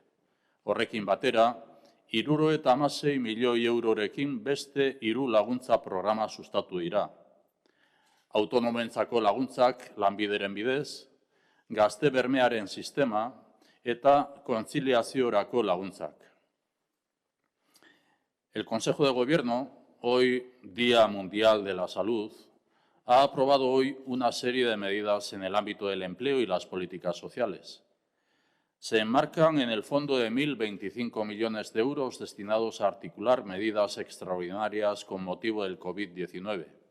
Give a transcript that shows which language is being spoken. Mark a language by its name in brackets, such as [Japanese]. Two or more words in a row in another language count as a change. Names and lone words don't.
[Basque] Horrekin batera, 76 milioi eurorekin beste 3 laguntza programa sustatu dira. Autonomoentzako laguntzak lanbideren bidez, gazte bermearen sistema eta kontziliaziorako laguntzak. [Spanish] El Consejo de Gobierno, hoy Día Mundial de la Salud, ha aprobado hoy una serie de medidas en el ámbito del empleo y las políticas sociales. Se enmarcan en el fondo de 1.025 millones de euros destinados a articular medidas extraordinarias con motivo del COVID-19.